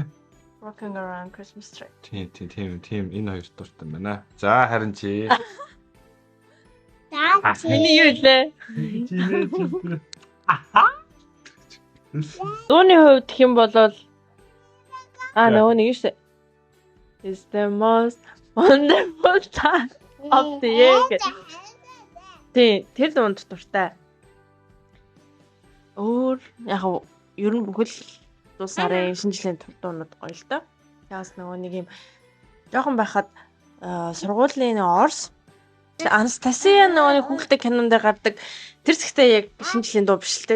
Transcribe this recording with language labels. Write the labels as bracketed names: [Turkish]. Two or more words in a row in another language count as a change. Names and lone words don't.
[Mongolian] Rocking Around Christmas Tree. Тийм энэ хоёр дуртай байна. За харин чи. Миний юу лээ? Дууны хувьд гэх юм бол нөгөө нэг шүү. [English] It's the most wonderful time of the year. [Mongolian] Тэр дунд дуртай. Өөр яг ер нь бүхэл дуу сарын шинэ жилийн дуунууд гоё л доо. Тэгээс нөгөө нэг юм жоохон байхад сургуулийн Орс Анастасия нөгөө хүүхэлдэйн кинонд гардаг тэр зэгтээ яг шинэ жилийн дуу биш л те.